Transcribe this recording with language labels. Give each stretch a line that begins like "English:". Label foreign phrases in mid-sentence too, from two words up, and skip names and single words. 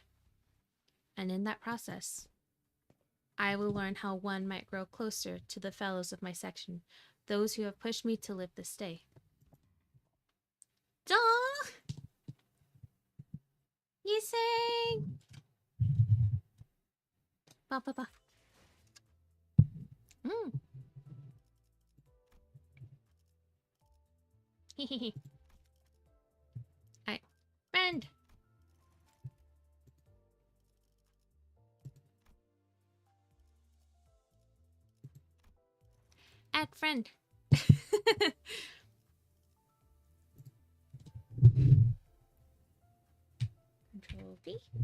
English: And in that process, I will learn how one might grow closer to the fellows of my section, those who have pushed me to live this day. Duh! You sing! Ba ba ba. Hehehe. Alright. Friend! Add friend. Control V.